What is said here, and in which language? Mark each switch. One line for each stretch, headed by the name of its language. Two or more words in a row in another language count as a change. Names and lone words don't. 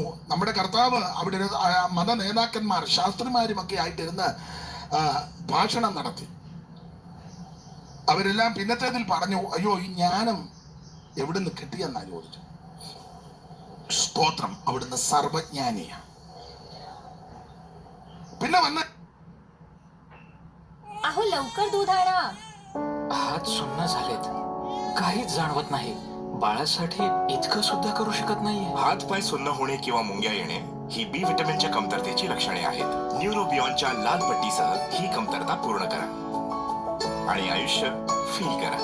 Malayalam: നമ്മുടെ കർത്താവ് അവിടെ മത നേതാക്കന്മാർ ശാസ്ത്രിമാരും ഒക്കെ ആയിട്ടിരുന്ന് ഭാഷണം നടത്തി. അവരെല്ലാം പിന്നത്തേതിൽ പറഞ്ഞു, അയ്യോ ഈ ജ്ഞാനം എവിടുന്ന് കിട്ടിയെന്നാ ചോദിച്ചു. സ്തോത്രം, അവിടുന്ന് സർവജ്ഞാനിയാണ്. പിന്നെ വന്ന്
Marathi: अहो लवकर दूध आणा. हात सुन्न झालेत, काहीच जाणवत नाही. बाळासाठी इतकं सुद्धा करू शकत नाहीये. हात पाय सुन्न होणे किंवा मुंग्या येणे ही बी विटॅमिनच्या कमतरतेची लक्षणे आहेत. न्यूरोबियॉनच्या लाल पट्टीसह ही कमतरता पूर्ण करा आणि आयुष्य फील करा.